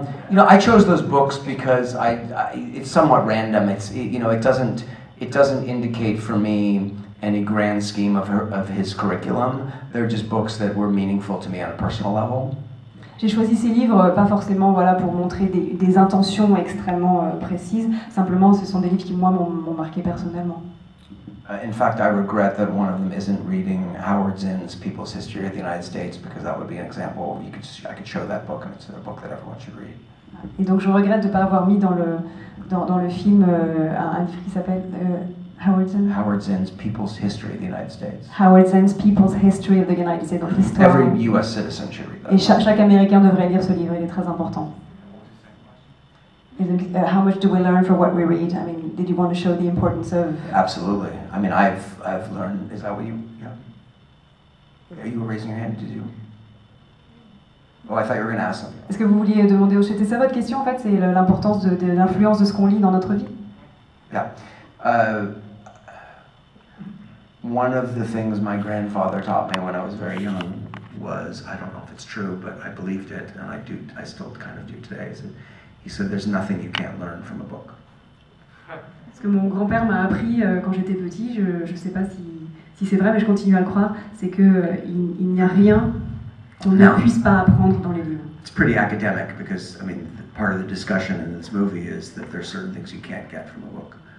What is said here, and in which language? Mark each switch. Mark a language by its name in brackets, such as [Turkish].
[English] You know, I chose those books because it's somewhat random. It doesn't indicate for me any grand scheme of his curriculum. They're just books that were meaningful to me on a personal level. [French] J'ai choisi ces livres pas forcément voilà, pour montrer des intentions extrêmement précises, simplement ce sont des livres qui moi m'ont marqué personnellement. [English] In fact, I regret that one of them isn't reading Howard Zinn's People's History of the United States, because that would be an example. I could show that book, and it's a book that everyone should read. [French] Et donc je regrette de ne pas avoir mis dans le film un livre qui s'appelle [English] Howard Zinn's People's History of the United States. Howard Zinn's People's History of the United States. [French] Donc l'histoire. [English] Every U.S. citizen should read that. [French] Et chaque Américain devrait lire ce livre. Il est très important. Et donc, [English] how much do we learn for what we read? I mean, did you want to show the importance of? Absolutely. I mean, I've learned. Is that what you? Yeah. You were raising your hand. Did you? Oh, I thought you were going to ask something. [French] Est-ce que vous vouliez demander? C'était ça votre question en fait? C'est l'importance de l'influence de ce qu'on lit dans notre vie. [English] Yeah. One of the things my grandfather taught me when I was very young was, I don't know if it's true, but I believed it, and I still kind of do today, is that he said there's nothing you can't learn from a book. [French] Ce que mon grand-père m'a appris quand j'étais petit, je ne sais pas si c'est vrai, mais je continue à le croire, c'est qu'il n'y a rien qu'on ne puisse pas apprendre dans les livres. [English] It's pretty academic because, I mean, part of the discussion in this movie is that there's certain things you can't get from a book.